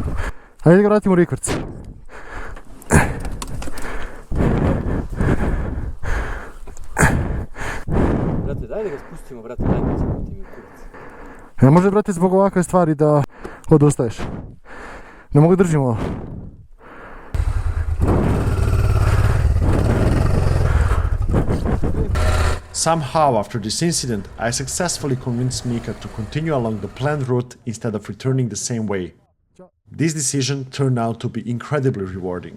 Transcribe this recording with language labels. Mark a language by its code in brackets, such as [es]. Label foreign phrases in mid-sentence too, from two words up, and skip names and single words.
[sr] Ajde ga vratimo u rikvrc. Brate, daj da ga spustimo, brate, daj da ga spustimo u kurac. Ne može, brate, zbog ovakve stvari da odustaješ. Ne mogu da držim ovo. [en] Somehow, after this incident, I successfully convinced Mika to continue along the planned route instead of returning the same way. This decision turned out to be incredibly rewarding.